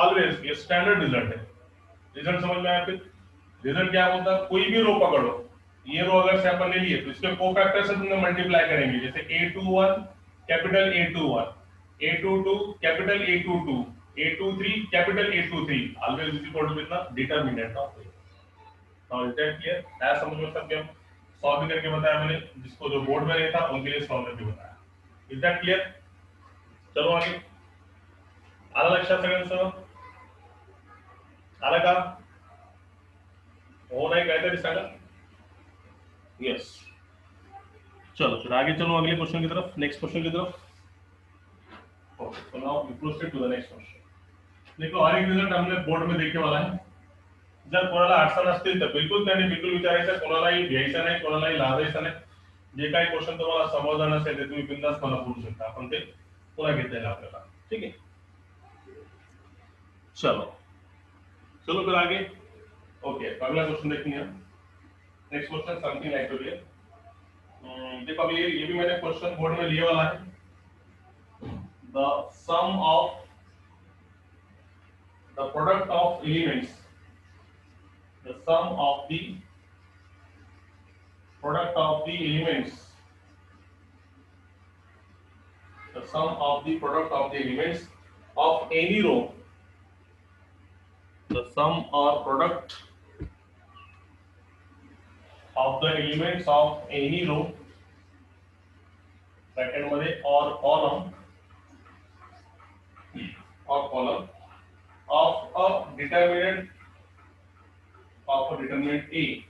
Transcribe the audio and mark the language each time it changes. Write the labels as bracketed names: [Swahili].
[Hindi] Always ये standard result है। Result समझ में आया। फिर रिजल्ट क्या होता है, कोई भी रो पकड़ो, ये रो अगर से अपन ले लिए तो इसके कोफैक्टर से तुमने मल्टीप्लाई करेंगे, जैसे a21 capital A21 a22 capital A22 a23 capital A23, [English] always is equal to [Hindi] कितना, determinant of A. [English] now is that clear, [Hindi] ऐसा समझ में सब क्या सॉल्व करके बताया मैंने, जिसको जो बोर्ड में नहीं था उनके लिए सॉल्व करके बताया। [English] is that clear, [Hindi] चलो आगे। [Marathi] आला लक्षात सगळ्यांचं, आला का, हो नाही काहीतरी सांगा, यस। [Hindi] चलो फिर आगे चलो अगले क्वेश्चन की तरफ, नेक्स्ट क्वेश्चन की तरफ। [English] Okay, so now we proceed to the next question. [Hindi] देखो हर एक रिजल्ट हमने बोर्ड में देखे वाला [Marathi] आहे, जर कोणाला अडचण असतील तर बिलकुल त्यांनी बिलकुल विचारायचं, कोणालाही घ्यायचं नाही, कोणालाही लाजायचं नाही। जे काही क्वेश्चन तुम्हाला समजलं नसेल ते तुम्ही बिंदास मला बोलू शकता, आपण ते पुन्हा घेता येईल आपल्याला, [Hindi] ठीक है। चलो चलो फिर आगे। ओके, अगला क्वेश्चन देखेंगे। [English] Next question something like two here. [Hindi] देखो अभी ये भी मैंने क्वेश्चन बोर्ड में लिया वाला है। [English] the sum of the product of elements, the sum of the product of the elements, the sum of the product of the elements of any row, the sum or product of the elements of any row, second मध्ये or column of a determinant A, of a determinant A